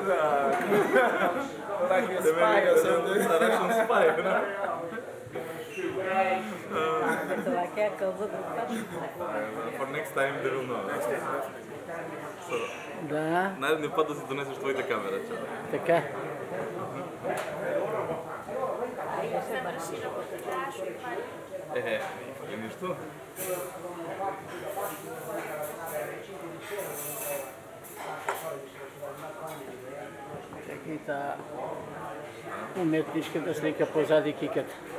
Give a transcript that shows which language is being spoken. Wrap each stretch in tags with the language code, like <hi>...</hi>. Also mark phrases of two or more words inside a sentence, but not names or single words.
<en>Like a spy or something. A Russian spy, you know? For next time they will know. So,</en> <mk>Да, наредни път да си донесеш твоите камера. така.</mk> <bg>И нищо.</bg> <mk>Чакай та уметничката слика позади киката.</mk>